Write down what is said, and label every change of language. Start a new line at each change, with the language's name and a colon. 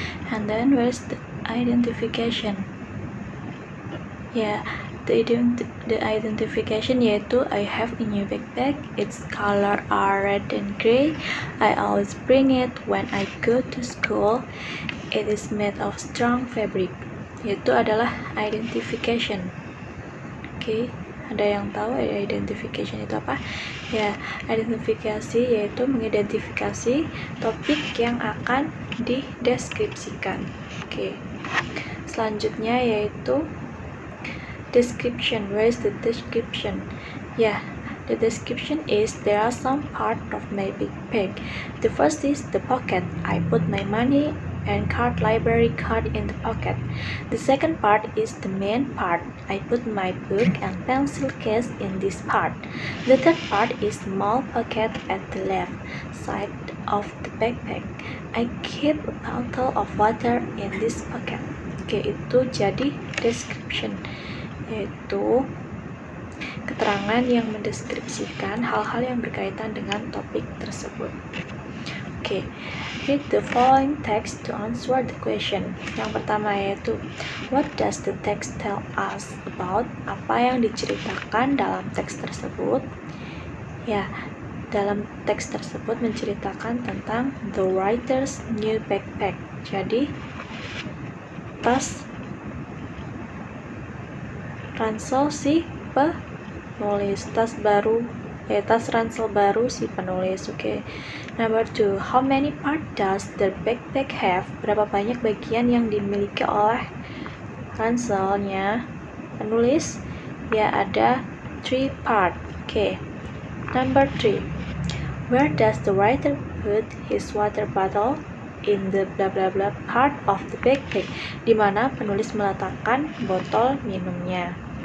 English: And then where's the identification? Ya, the identification yaitu I have a new backpack. Its color are red and gray. I always bring it when I go to school. It is made of strong fabric.
Indonesian: Yaitu adalah identification. Oke. Ada yang tahu identification itu apa? Ya, identifikasi yaitu mengidentifikasi topik yang akan dideskripsikan. Oke. Selanjutnya yaitu description.
English: Where is the description? Ya, the description is there are some part of my backpack. The first is the pocket. I put my money and card library card in the pocket. The second part is the main part. I put my book and pencil case in this part. The third part is small pocket at the left side of the backpack. I keep a bottle of water in this pocket.
Indonesian: Oke, itu jadi description, yaitu keterangan yang mendeskripsikan hal-hal yang berkaitan dengan topik tersebut.
English: Oke, read the following text to answer the question.
Indonesian: Yang pertama yaitu
English: what does the text tell us about?
Indonesian: Apa yang diceritakan dalam teks tersebut? Ya, dalam teks tersebut menceritakan tentang
English: the writer's new backpack.
Indonesian: Jadi tas ransel si penulis, tas ransel baru si penulis. Oke.
English: Number 2, how many part does the backpack have?
Indonesian: Berapa banyak bagian yang dimiliki oleh ranselnya penulis, ya ada 3 part.
English: Number 3. Where does the writer put his water bottle? In the blah blah blah part of the backpack.
Indonesian: Di mana penulis meletakkan botol minumnya?